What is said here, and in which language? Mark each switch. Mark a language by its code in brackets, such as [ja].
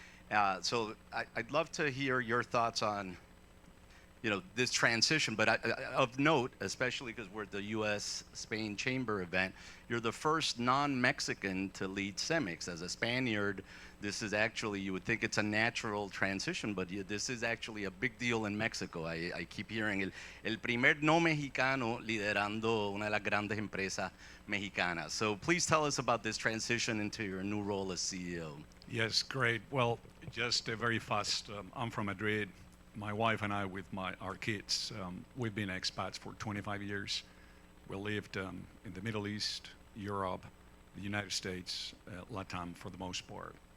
[en] I'd love to hear your thoughts on this transition. But of note, especially because we're at the U.S. Spain Chamber event, you're the first non-Mexican to lead CEMEX. As a Spaniard, this is actually, you would think it's a natural transition, but this is actually a big deal in Mexico. I keep hearing [es] el primer no mexicano liderando una de las grandes empresas mexicanas. [en] So please tell us about this transition into your new role as CEO. Yes, great. Well, just very fast. I'm from Madrid. My wife and I, with our kids, we've been expats for 25 years. We lived in the Middle East, Europe, the United States, Latam for the most part.